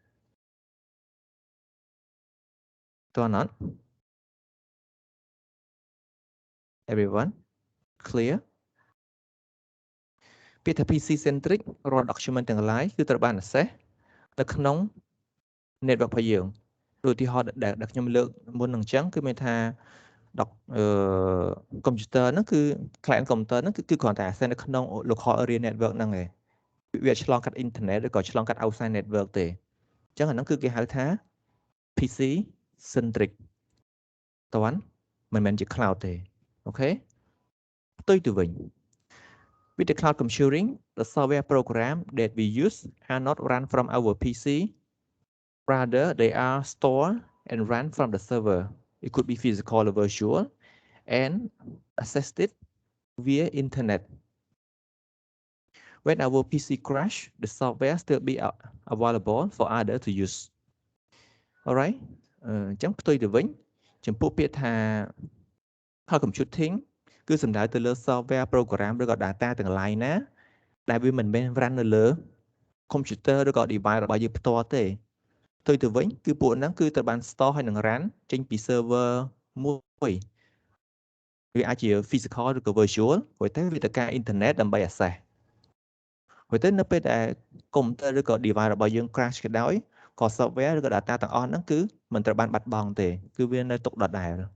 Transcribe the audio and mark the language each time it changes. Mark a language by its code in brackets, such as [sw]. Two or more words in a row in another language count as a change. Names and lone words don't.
[km] តើអត់ [en] everyone clear [km] ពាក្យថា PC-centric រាល់ document ទាំងឡាយគឺត្រូវបាន access នៅក្នុង network របស់យើងដូចឧទាហរណ៍ដែលខ្ញុំលើកមុននឹងអញ្ចឹងគឺមានថា computer ហ្នឹងគឺ [en] client computer [km] ហ្នឹងគឺគ្រាន់តែ access នៅក្នុង [en] local area network [km] ហ្នឹងឯងវាឆ្លង កាត់ internet ឬក៏ឆ្លងកាត់ outside network ទេអញ្ចឹងអាហ្នឹងគឺគេហៅថា PC centric តើមិនមែនជា cloud ទេអូខេផ្ទុយទៅវិញ [en] With the cloud computing the software program that we use are not run from our PC rather they are stored and run from the server it could be physical or virtual and accessed via internet. When our PC crash, the software still be available for others to use. Alright, [km] អញ្ចឹងផ្ទុយទៅវិញចំពោះពាក្យថា [en] cloud computing [km] គឺសំដៅទៅលើ [en] software program [km] ឬក៏ data ទាំងឡាយណាដែលវាមិនមែន run នៅលើ computer ឬក៏ device របស់យើងផ្ទាល់ទេផ្ទុយទៅវិញគឺពួកហ្នឹងគឺត្រូវបាន store ហើយនឹង run ចេញពី server មួយ វាអាចជា physical ឬក៏ virtual ហើយទៅវាទៅការ internet ដើម្បី access ហើយទៅនៅពេលដែល computer ឬក៏ device របស់យើង crash ក៏ដោយក៏ software ឬក៏ data ទាំងអស់ហ្នឹងគឺមិនត្រូវបានបាត់បង់ទេគឺវានៅទុកដដែល